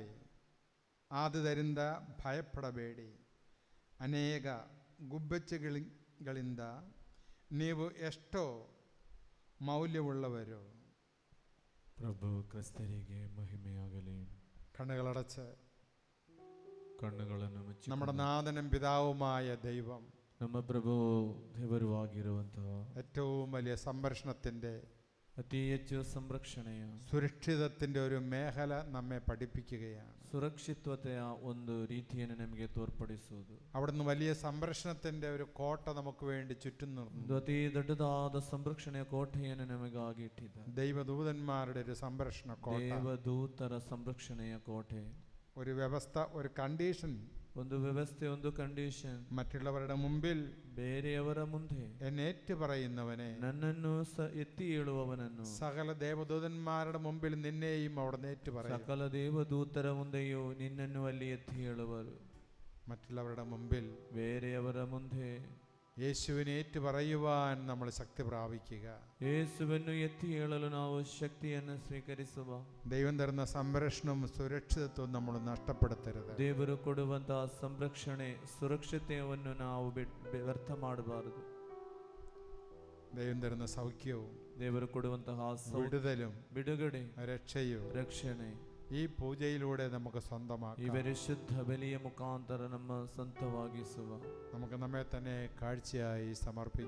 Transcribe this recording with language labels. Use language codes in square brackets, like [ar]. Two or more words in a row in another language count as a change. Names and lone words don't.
[kn] ಆದುದರಿಂದ ಭಯಪಡಬೇಡಿ. ಅನೇಕ ಗುಬ್ಬಚ್ಚಿಗಳಿಂದ ನೀವು ಎಷ್ಟೋ ಮೌಲ್ಯವುಳ್ಳವರು. ಪ್ರಭು ಕ್ರಿಸ್ತರಿಗೆ ಮಹಿಮೆಯಾಗಲಿ. ಕಣ್ಣುಗಳನ್ನು ಮುಚ್ಚಿ [ml] നമ്മുടെ നാഥനും പിതാവുമായ ദൈവം, [kn] ನಮ್ಮ ಪ್ರಭು ದೇವರು ಆಗಿರುವಂತಹ [ml] ഏറ്റവും വലിയ സംരക്ഷണത്തിൻ്റെ, [kn] ಅತಿ ಹೆಚ್ಚು ಸಂರಕ್ಷಣೆಯ, [ml] സുരക്ഷിതത്തിൻ്റെ ഒരു മേഖല നമ്മെ പഠിപ്പിക്കുകയാണ്. [kn] ಸುರಕ್ಷಿತತೆಯ ಒಂದು ರೀತಿಯನ್ನು ನಮಗೆ ತೋರ್ಪಡಿಸುವುದು. [ml] അവിടുന്ന് വലിയ സംരക്ഷണത്തിൻ്റെ ഒരു കോട്ട നമുക്ക് വേണ്ടി ചുറ്റും നിർന്നു. [kn] ಅತಿ ದೊಡ್ಡದಾದ ಸಂರಕ್ಷಣೆಯ ಕೋಟೆಯನ್ನು ನಮಗಾಗಿ ಇಟ್ಟಿದ್ದಾರೆ. [ml] ദൈവദൂതന്മാരുടെ ഒരു സംരക്ഷണ കോട്ട, [kn] ದೇವದೂತರ ಸಂರಕ್ಷಣೆಯ ಕೋಟೆ. [ml] ഒരു വ്യവസ്ഥ, ഒരു കണ്ടീഷൻ, [kn] ಒಂದು ವ್ಯವಸ್ಥೆ, ಒಂದು ಕಂಡೀಷನ್. [ml] മറ്റുള്ളവരുടെ മുമ്പിൽ [kn] ಬೇರೆಯವರ ಮುಂದೆ [ml] എന്നേറ്റു പറയുന്നവനെ, [kn] ನನ್ನನ್ನು ಎತ್ತಿ ಹೇಳುವವನನ್ನು, [ml] സകല ദേവദൂതന്മാരുടെ മുമ്പിൽ നിന്നെയും അവിടെ നേറ്റു പറയും. [kn] ಸಕಲ ದೇವದೂತರ ಮುಂದೆಯೂ ನಿನ್ನನ್ನು ಅಲ್ಲಿ ಎತ್ತಿ ಹೇಳುವರು. [ml] മറ്റുള്ളവരുടെ മുമ്പിൽ [kn] ಬೇರೆಯವರ ಮುಂದೆ [ml] യേശുവിനെ ഏറ്റു പറയുവാൻ നമ്മൾ ശക്തി പ്രാപിക്കുക. [kn] ಯೇಸುವನ್ನು ಎತ್ತಿ ಹೇಳಲು ನಾವು ಶಕ್ತಿಯನ್ನು ಸ್ವೀಕರಿಸುವ. [ml] ദൈവം തരുന്ന സംരക്ഷണവും സുരക്ഷിതത്വവും നമ്മൾ നഷ്ടപ്പെടുത്തരുത്. [kn] ದೇವರು ಕೊಡುವಂತಹ ಸಂರಕ್ಷಣೆ, ಸುರಕ್ಷತೆಯನ್ನು ನಾವು ವ್ಯರ್ಥ ಮಾಡಬಾರದು. [ml] ദൈവം തരുന്ന സൗഖ്യവും, [kn] ದೇವರು ಕೊಡುವಂತಹ [ml] വിടുതലും, [kn] ಬಿಡುಗಡೆ, [ml] രക്ഷയും [kn] ರಕ್ಷಣೆ [ml] ഈ പൂജയിലൂടെ നമുക്ക് സ്വന്തമാക്കാം. [kn] ಇವರ ಶುದ್ಧ ಬಲಿಯ ಮುಖಾಂತರ ನಮ್ಮ ಸ್ವಂತವಾಗಿಸುವ. [ml] നമുക്ക് നമ്മെ തന്നെ കാഴ്ചയായി സമർപ്പിക്കാം.